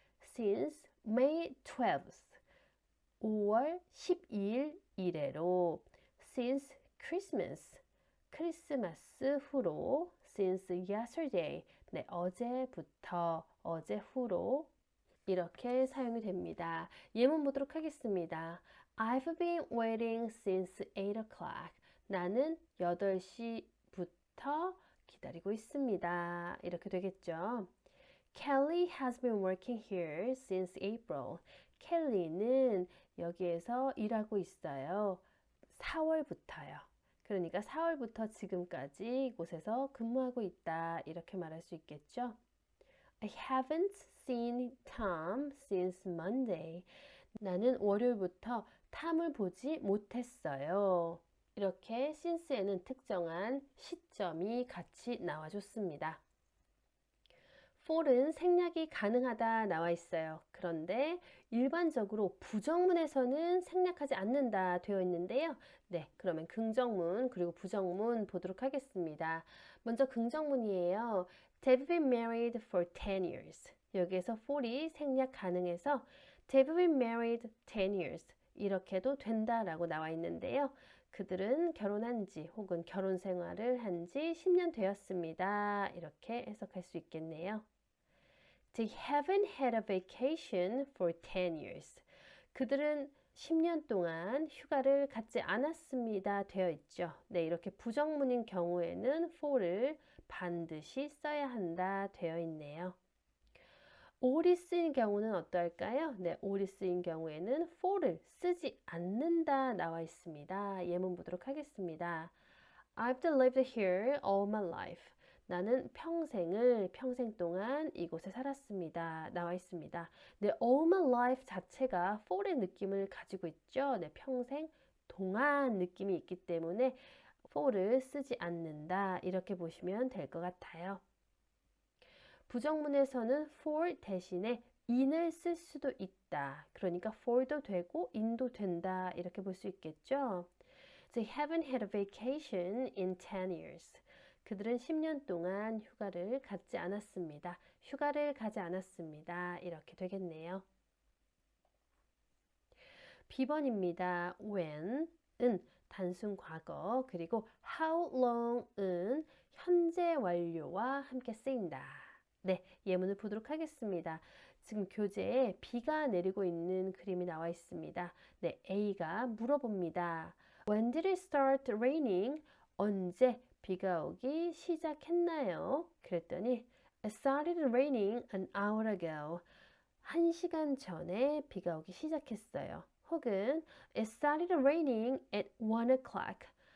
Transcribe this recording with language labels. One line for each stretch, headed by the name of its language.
English: Since May 12th,
Korean: 5월 12일 이래로.
English: Since Christmas,
Korean: 크리스마스 후로.
English: Since yesterday,
Korean: 네, 어제부터, 어제 후로 이렇게 사용이 됩니다. 예문 보도록 하겠습니다.
English: I've been waiting since 8 o'clock.
Korean: 나는 8시부터 기다리고 있습니다. 이렇게 되겠죠.
English: Kelly has been working here since April.
Korean: 켈리는 여기에서 일하고 있어요. 4월부터요. 그러니까 4월부터 지금까지 이곳에서 근무하고 있다. 이렇게 말할 수 있겠죠.
English: I haven't seen Tom since Monday.
Korean: 나는 월요일부터 탐을 보지 못했어요. 이렇게 since에는 특정한 시점이 같이 나와줬습니다. for은 생략이 가능하다 나와 있어요. 그런데 일반적으로 부정문에서는 생략하지 않는다 되어 있는데요. 네, 그러면 긍정문 그리고 부정문 보도록 하겠습니다. 먼저 긍정문이에요.
English: They've been married for 10 years.
Korean: 여기에서 for이 생략 가능해서
English: They've been married 10 years.
Korean: 이렇게도 된다라고 나와 있는데요. 그들은 결혼한 지 혹은 결혼 생활을 한 지 10년 되었습니다. 이렇게 해석할 수 있겠네요.
English: They haven't had a vacation for 10 years.
Korean: 그들은 10년 동안 휴가를 갖지 않았습니다. 되어 있죠. 네, 이렇게 부정문인 경우에는 for를 반드시 써야 한다. 되어 있네요. all이 쓰인 경우는 어떨까요? 네, all이 쓰인 경우에는 for를 쓰지 않는다 나와 있습니다. 예문 보도록 하겠습니다.
English: I've lived here all my life.
Korean: 나는 평생 동안 이곳에 살았습니다. 나와 있습니다. 네,
English: all my life
Korean: 자체가 for의 느낌을 가지고 있죠. 네, 평생 동안 느낌이 있기 때문에 for를 쓰지 않는다. 이렇게 보시면 될 것 같아요. 부정문에서는 for 대신에 in을 쓸 수도 있다. 그러니까 for도 되고 in도 된다. 이렇게 볼 수 있겠죠.
English: They haven't had a vacation in 10 years.
Korean: 그들은 10년 동안 휴가를 갖지 않았습니다. 휴가를 가지 않았습니다. 이렇게 되겠네요. B번입니다. when은 단순 과거, 그리고 how long은 현재 완료와 함께 쓰인다. 네, 예문을 보도록 하겠습니다. 지금 교재에 비가 내리고 있는 그림이 나와 있습니다. 네, A가 물어봅니다.
English: When did it start raining?
Korean: 언제 비가 오기 시작했나요? 그랬더니
English: It started raining an hour ago.
Korean: 1시간 전에 비가 오기 시작했어요. 혹은
English: It started raining at 1 o'clock.